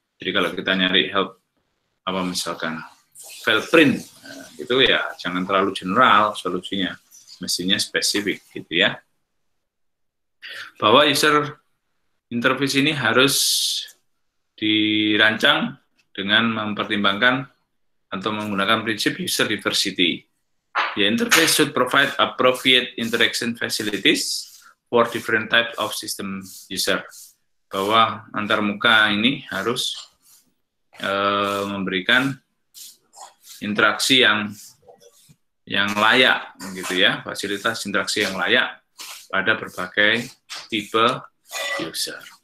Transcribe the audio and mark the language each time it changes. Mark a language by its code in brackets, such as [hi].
[id] Jadi kalau kita nyari help apa misalkan file print, nah, itu ya jangan terlalu general solusinya, mestinya spesifik, gitu ya. Bahwa user interface ini harus dirancang dengan mempertimbangkan atau menggunakan prinsip user diversity. [en] The interface should provide appropriate interaction facilities for different types of system user. [id] Bahwa antarmuka ini harus memberikan interaksi yang layak, gitu ya, fasilitas interaksi yang layak pada berbagai tipe user.